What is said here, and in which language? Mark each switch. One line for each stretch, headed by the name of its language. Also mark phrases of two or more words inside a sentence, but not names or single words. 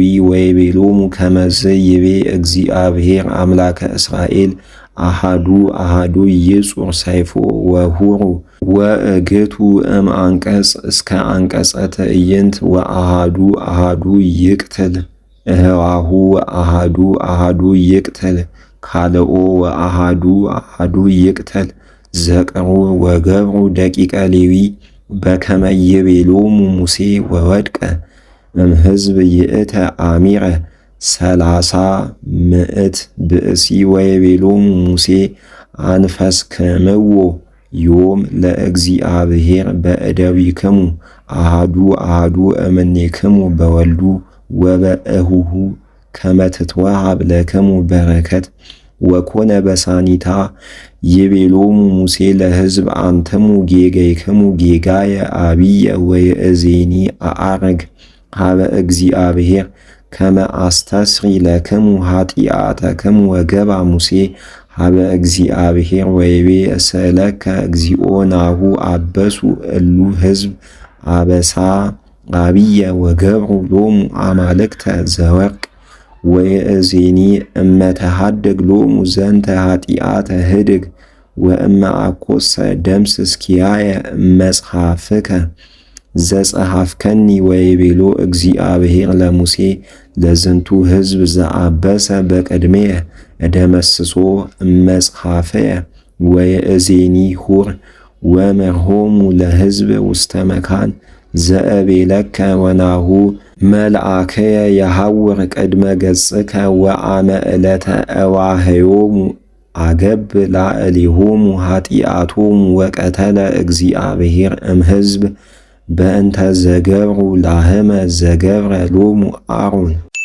Geez: ወይቤሎሙ ከመዝ ይቤ እግዚአብሔር አምላከ እስራኤል አሃዱ ይጹር ሰይፎ ወሁሩ ወእግቱ እምአንቀጽ እስከ አንቀጸ ትዕይንት ወአሃዱ ይቅትል እህዋሁ አሃዱ ይቅትል ካልኦ ወአሃዱ ይቅትል ዘቅሩ ወገብሩ ደቂቀ ሌዊ በከመ ይቤሎሙ ሙሴ ወወድቀ እምሕዝብ ይእተ አሚረ 30 ብእሲ ወይቤሎሙ ሙሴ አንፈስክምዎ ዮም ለእግዚአብሔር በእደዊክሙ አሃዱ እምኔክሙ በወልዱ ወበእሁሁ ከመ ትትወሃብ ለክሙ በረከት ወኮነ በሳኒታ ይቤሎሙ ሙሴ ለሕዝብ አንትሙ ጌጋይክሙ ጌጋየ አብየ ወይእዜኒ አአርግ ሀበ እግዚአብሔር ከመ አስተስሪ ለክሙ ኃጢአተክሙ ወገባ ሙሴ ሀበ እግዚአብሔር ወይቤ እስእለከ እግዚኦ ናሁ አበሱ እሉ ሕዝብ አበሳ አብየ ወገብሩ ሎሙ አማልክተ ዘወርቅ ወይእዜኒ እመ ተሃድግ ሎሙ ዘንተ ኃጢአተ ህድግ ወእመ አኰሰ ደምስስ ኪያየ መጽሐፍከ ዘጸሐፍከኒ ወይቤሎ እግዚአብሔር ለሙሴ ለዝንቱ ሕዝብ ዘአበሰ በቅድሜየ እደመስሶ እመጽሐፈየ ወይእዜኒ ሁር ወመርሆሙ ለሕዝብ ውስተ መካን ዘእቤለከ ወናሁ መልአከየ የሐውር ቅድመ ገጽከ ወአመ ዕለተ እዋህዮሙ አገብ ላዕሌሆሙ ኃጢአቶሙ ወቀተለ እግዚአብሔር እምሕዝብ በእንተ ዘገብሩ ላህመ ዘገብረ ሎሙ አሮን